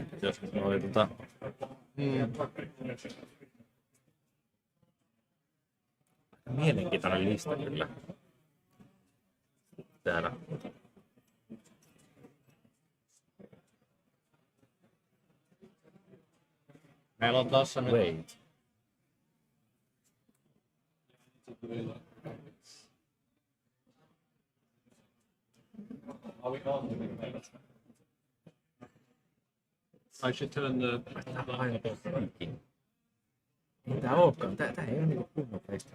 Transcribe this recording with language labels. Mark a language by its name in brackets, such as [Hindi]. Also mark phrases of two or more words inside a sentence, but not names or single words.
[Finnish] Jos oli mielenkiintoinen lista kyllä. Täällä. Meillä on tossa nyt... [English] Wait. I should turn the... [Finnish] Ei tää ookaan. Tää ei oo niinku kunnon peistä.